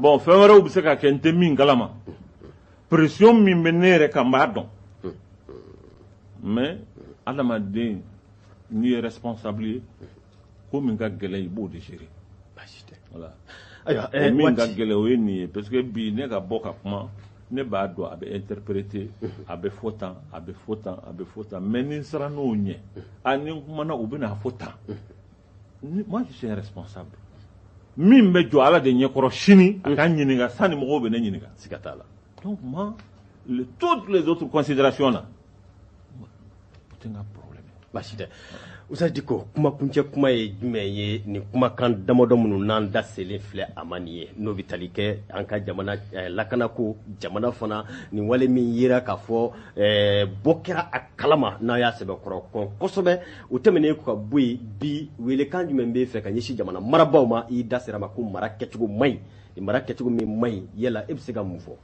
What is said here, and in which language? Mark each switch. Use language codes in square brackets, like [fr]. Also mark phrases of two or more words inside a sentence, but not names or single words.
[bm] bon fɛn wɛrɛw bɛ se ka kɛ n tɛ min kalama pression min bɛ ne yɛrɛ kan n b'a dɔn mais adamaden n'i ye responsable ye ko min ka gɛlɛn i b'o de gérer. Baasi tɛ. Voilà. Ayiwa min ka gɛlɛn o ye nin ye [fr] parce que [bm] bi ne ka bɔ ka kuma ne b'a dɔn a bɛ interpréter a bɛ fɔ tan a bɛ fɔ tan a bɛ fɔ tan mais ni n sera n'o ɲɛ a ni n kumana u bɛna fɔ tan [fr] moi je suis un responsable [bm] min bɛ jɔ Ala de ɲɛkɔrɔ sini a ka ɲininka sanni mɔgɔw bɛ ne ɲininka. siga t'a la. [fr] donc moi toutes les autres considérations là [bm] o tɛ n ka problème. Baasi tɛ. Uzaz Diko kumakuncɛ kuma ye jumɛn ye nin kumakan damadɔ minnu n'an da selen filɛ a ma nin ye n'o bɛ tali kɛ an ka jamana lakanako jamana fana nin wale min yera k'a fɔ bɔ kɛra a kalama n'a y'a sɛbɛkɔrɔ kɔn kosɛbɛ o tɛmɛnen ka bɔ yen bi welekan jumɛn b'e fɛ ka ɲɛsin jamana marabaaw ma i da sera ma ko mara kɛcogo man ɲi mara kɛcogo min man ɲi yala e bɛ se ka mun fɔ.